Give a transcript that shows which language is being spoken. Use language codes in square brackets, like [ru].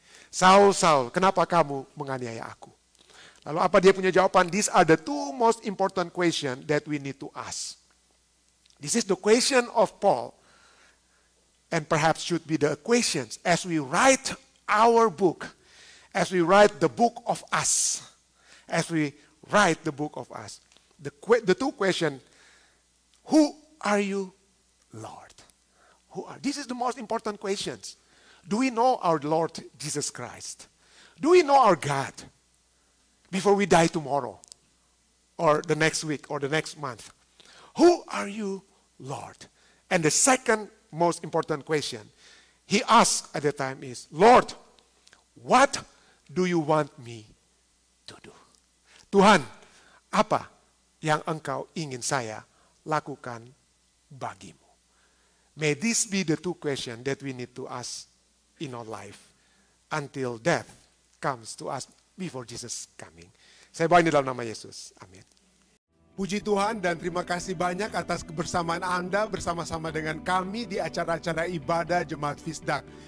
[id] Saul, Saul, kenapa kamu menganiaya aku? Lalu apa dia punya jawaban? [en] These are the 2 most important questions that we need to ask. This is the question of Paul, and perhaps should be the questions as we write our book, as we write the book of us, as we write the book of us. The 2 questions, who are you, Lord? This is the most important questions. Do we know our Lord Jesus Christ? Do we know our God before we die tomorrow or the next week or the next month? Who are you, Lord? And the second most important question he asked at the time is, Lord, what do you want me to do? [id] Tuhan, apa yang engkau ingin saya lakukan bagimu? [en] May this be the 2 questions that we need to ask in our life until death comes to us before Jesus coming. [id] Saya bawa ini dalam nama Yesus. Amin. Puji Tuhan dan terima kasih banyak atas kebersamaan Anda bersama-sama dengan kami di acara-acara ibadah Jemaat Fisdak.